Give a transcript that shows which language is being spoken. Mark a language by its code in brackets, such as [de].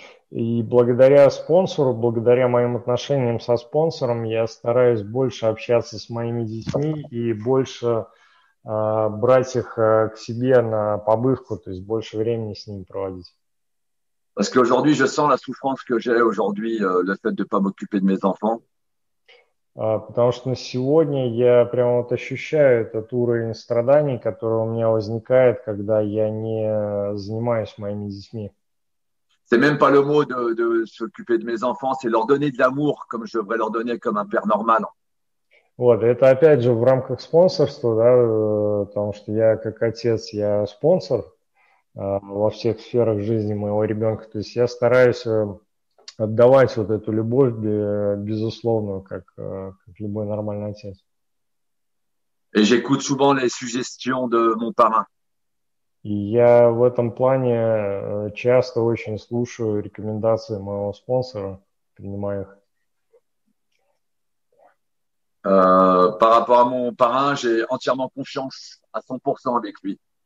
[ru] И благодаря спонсору, благодаря моим отношениям со спонсором, я стараюсь больше общаться с моими детьми и больше брать их к себе на побывку, то есть больше времени с ними проводить. [fr] Parce qu'aujourd'hui, je sens la souffrance que j'ai aujourd'hui, le fait de ne pas m'occuper de mes enfants. [ru] Потому что на сегодня я прямо вот ощущаю этот уровень страданий, который у меня возникает, когда я не занимаюсь моими детьми. [fr] C'est même pas le mot de s'occuper de mes enfants, c'est leur donner de l'amour comme je devrais leur donner comme un père normal. [ru] Вот, это опять же в рамках спонсорства, да, потому что я как отец, я спонсор, во всех сферах жизни моего ребенка. То есть я стараюсь отдавать вот эту любовь безусловную, как любой нормальный отец. [fr] Et j'écoute souvent les suggestions de mon parrain. [ru] И я в этом плане часто очень слушаю рекомендации моего спонсора, принимаю их. [fr] Par rapport à mon parrain, j'ai entièrement confiance à 100% avec lui.